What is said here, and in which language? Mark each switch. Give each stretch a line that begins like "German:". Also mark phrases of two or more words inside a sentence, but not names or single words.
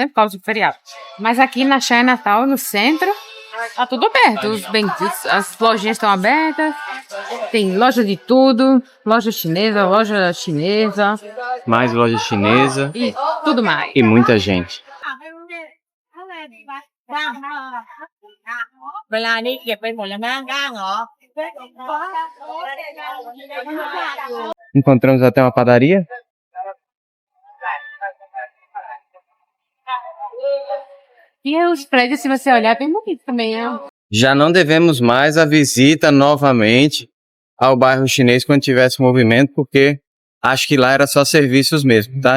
Portuguese: Por causa do feriado. Mas aqui na Chinatown, no centro, tá tudo aberto. As lojinhas estão abertas. Tem loja de tudo. Loja chinesa. Mais loja chinesa E tudo mais. e muita gente.
Thai: เวลานี้เก็บไปหมดแล้วนะก้างเหรอ
Portuguese: Encontramos até uma padaria. E os prédios, se você olhar, é bem bonito também, né? Já não devemos mais a visita novamente ao bairro chinês quando tivesse movimento, porque acho que lá era só serviços mesmo, tá?